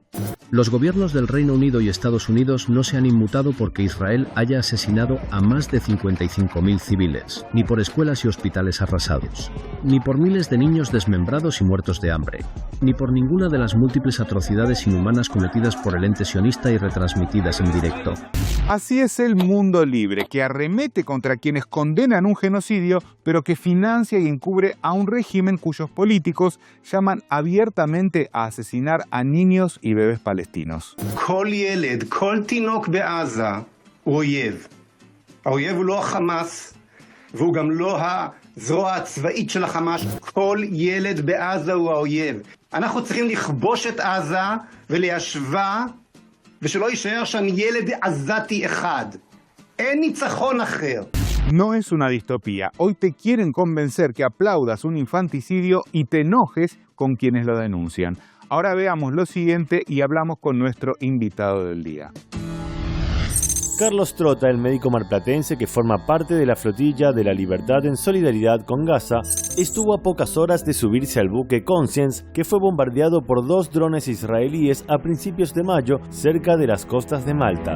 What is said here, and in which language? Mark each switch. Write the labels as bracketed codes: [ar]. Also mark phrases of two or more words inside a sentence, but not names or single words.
[es] Los gobiernos del Reino Unido y Estados Unidos no se han inmutado porque Israel haya asesinado a más de 55.000 civiles, ni por escuelas y hospitales arrasados, ni por miles de niños desmembrados y muertos de hambre, ni por ninguna de las múltiples atrocidades inhumanas cometidas por el ente sionista y retransmitidas en directo. Así es el mundo libre, que arremete contra quienes condenan un genocidio, pero que financia y encubre a un régimen cuyos políticos llaman abiertamente a asesinar a niños y bebés palestinos. [he] כל ילד, כל תינוק בעזה, אויב. האויב הוא לא החמאס, והוא גם לא הזרוע הצבאית של החמאס. כל ילד בעזה הוא האויב. אנחנו צריכים לכבוש את עזה וליישבה, ושלא יישאר שם ילד עזתי אחד. אין ניצחון אחר. [es] No es una distopía. Hoy te quieren convencer que aplaudas un infanticidio y te enojes con quienes lo denuncian. Ahora veamos lo siguiente y hablamos con nuestro invitado del día. Carlos Trota, el médico marplatense que forma parte de la flotilla de la Libertad en solidaridad con Gaza, estuvo a pocas horas de subirse al buque Conscience, que fue bombardeado por 2 drones israelíes a principios de mayo cerca de las costas de Malta.